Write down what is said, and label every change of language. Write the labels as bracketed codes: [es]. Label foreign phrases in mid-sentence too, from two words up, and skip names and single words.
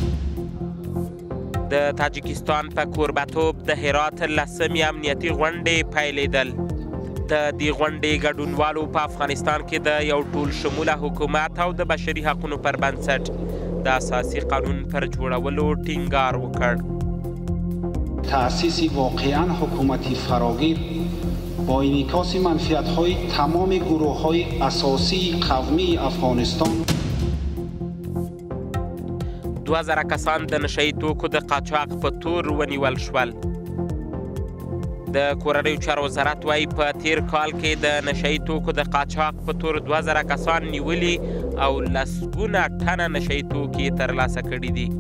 [ps] د تاجکستان په کوربتوب د هرات 10مې امنیتي غونډې پیلېدل. د دې غونډې ګډونوالو په افغانستان کې د یو ټول شموله حکومت او د بشري حقونو پر بنسټ د اساسي قانون پر جوړولو ټینګار وکړ. [fa] تأسیس واقعا حکومتی فراگیر با انعکاس منفعت‌های تمام گروه‌های اساسی قومی افغانستان. [ps] 2000 کسان د نشهیي توکو د قاچاق په تور ونیول شول. د کورنیو چارو وزارت وایي په تیر کال کې د نشهیي توکو د قاچاق په تور 2000 کسان نیولي او لسګونه ټنه نشهیي توکي ترلاسه کړي دي.